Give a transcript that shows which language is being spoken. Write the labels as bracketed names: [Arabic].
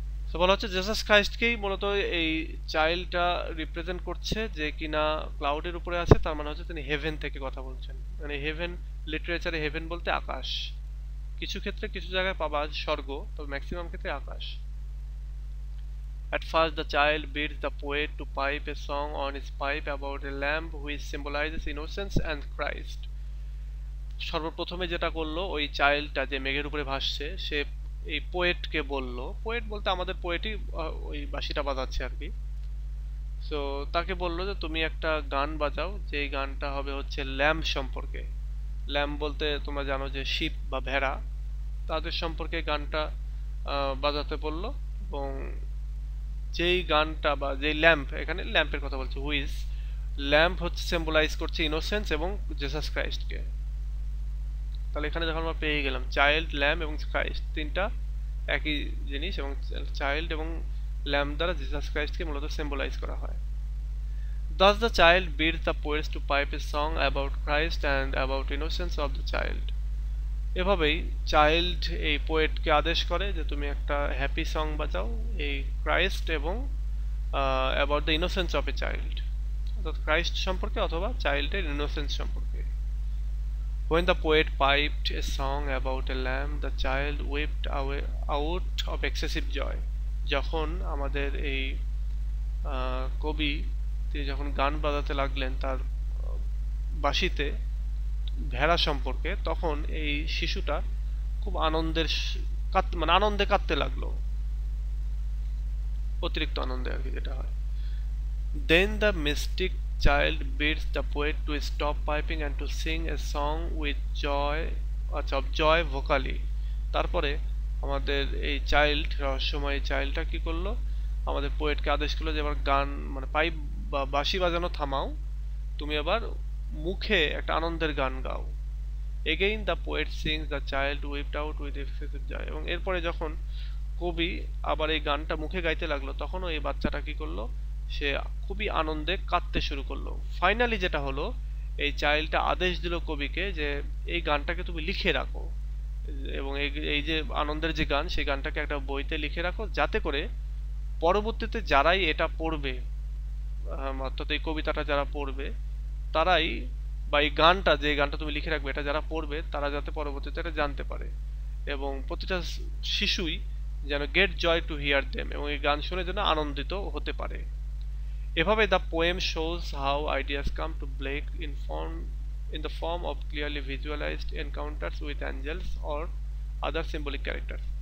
[Bangla] তো বলা হচ্ছে জেসাস ক্রাইস্টকেই মূলত এই চাইল্ডটা রিপ্রেজেন্ট করছে, যে কিনা ক্লাউডের উপরে আছে, তার মানে হচ্ছে তিনি হেভেন থেকে কথা বলছেন। মানে হেভেন, লিটারেচারে হেভেন বলতে আকাশ, কিছু ক্ষেত্রে কিছু জায়গায় পাবা স্বর্গ, তবে ম্যাক্সিমাম ক্ষেত্রে আকাশ। [English] At first the child bids the poet to pipe a song on his pipe about a lamb which symbolizes innocence and Christ. [Bangla] সর্বপ্রথমে যেটা করলো ওই চাইল্ডটা যে মেঘের উপরে ভাসছে, সে এই পোয়েটকে বলল, পোয়েট বলতে আমাদের পোয়েটই ওই বাঁশিটা বাজাচ্ছে আর কি, সো তাকে বললো যে তুমি একটা গান বাজাও, যে গানটা হবে হচ্ছে ল্যাম্ব সম্পর্কে। ল্যাম্ব বলতে তোমরা জানো যে শিপ বা ভেড়া, তাদের সম্পর্কে গানটা বাজাতে বললো। এবং যেই গানটা বা যেই ল্যাম্প, এখানে ল্যাম্পের কথা বলছে, হুইজ ল্যাম্প হচ্ছে সিম্বলাইজ করছে ইনোসেন্স এবং জেসাস ক্রাইস্টকে। তাহলে এখানে যখন আমরা পেয়ে গেলাম চাইল্ড, ল্যাম্প এবং ক্রাইস্ট, তিনটা একই জিনিস, এবং চাইল্ড এবং ল্যাম্প দ্বারা জেসাস ক্রাইস্টকে মূলত সিম্বলাইজ করা হয়। [English] Thus the child bids the poets to pipe a song about Christ and about innocence of the child. [Bangla] এভাবেই চাইল্ড এই পোয়েটকে আদেশ করে যে তুমি একটা হ্যাপি সং বাজাও এই ক্রাইস্ট এবং [English] about the innocence of a child, [Bangla] অর্থাৎ ক্রাইস্ট সম্পর্কে অথবা চাইল্ডের ইনোসেন্স সম্পর্কে। [English] When the poet piped a song about a lamb, the child wept away out of excessive joy. [Bangla] যখন আমাদের এই কবি তিনি যখন গান বাজাতে লাগলেন তার বাঁশিতে ভেড়া সম্পর্কে, তখন এই শিশুটা খুব আনন্দে কাঁদতে লাগলো, অতিরিক্ত আনন্দে আর কি যেটা হয়। [English] Then the mystic child bids the poet to stop piping and to sing a song with joy, of joy vocally. [Bangla] তারপরে আমাদের এই চাইল্ড, রহস্যময় চাইল্ডটা কি করলো, আমাদের পোয়েটকে আদেশ করলো যে এবার গান মানে পাইপ বা বাঁশি বাজানো থামাও, তুমি এবার মুখে একটা আনন্দের গান গাও। [English] Again the poet sings, the child wept out with excessive joy. [Bangla] এবং এরপরে যখন কবি আবার এই গানটা মুখে গাইতে লাগলো, তখন এই বাচ্চাটা কি করলো, সে খুবই আনন্দে কাঁদতে শুরু করলো। ফাইনালি যেটা হলো, এই চাইল্ডটা আদেশ দিল কবিকে যে এই গানটাকে তুমি লিখে রাখো, এবং এই যে আনন্দের যে গান, সেই গানটাকে একটা বইতে লিখে রাখো, যাতে করে পরবর্তীতে যারাই এটা পড়বে, অর্থাৎ এই কবিতাটা যারা পড়বে তারাই, বা এই গানটা, যে গানটা তুমি লিখে রাখবে, এটা যারা পড়বে তারা যাতে পরবর্তীতে এটা জানতে পারে, এবং প্রতিটা শিশুই যেন [English] get joy to hear them, [Bangla] এবং এই গান শুনে যেন আনন্দিত হতে পারে। এভাবে [English] The poem shows how ideas come to Blake in the form of clearly visualized encounters with angels or other symbolic characters.